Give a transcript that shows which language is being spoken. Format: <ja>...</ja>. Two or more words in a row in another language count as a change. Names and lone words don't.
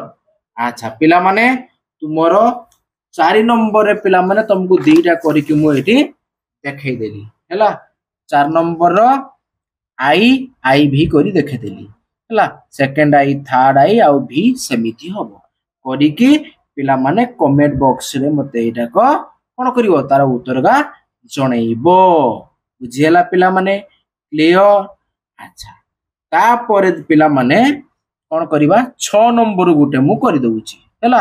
<or>ଅଚ୍ଛା ପିଲା ମାନେ ତୁମର 4 ନମ୍ବର ରେ ପିଲା ମାନେ ତୁମକୁ ଦିଟା କରିକି ମୁ ଏଠି ଦେଖେଇ ଦେଲି ହେଲା 4 ନମ୍ବର ରୁ ଆଇ ଭି କରି ଦେଖେଇ ଦେଲି ହେଲା ସେକେଣ୍ଡ ଆଇ ଥର୍ଡ ଆଇ ଆ ଭି ସମିତି ହବ କରିକି ପିଲା ମାନେ</or> <en>comment box</en> <or>ରେ ମତେ ଏଟା କୁ କୋନ କରିବ ତାର ଉତ୍ତର ଗା ଜଣେଇବ ବୁଝିଲ ପିଲା ମାନେ କ୍ଲିଅର। ଅଚ୍ଛା ତାପରେ ପିଲା ମାନେ କଉଣ କରିବା 6 ନମ୍ବର ଗୁଟେ ମୁ କରି ଦଉଛି ହେଲା।</or>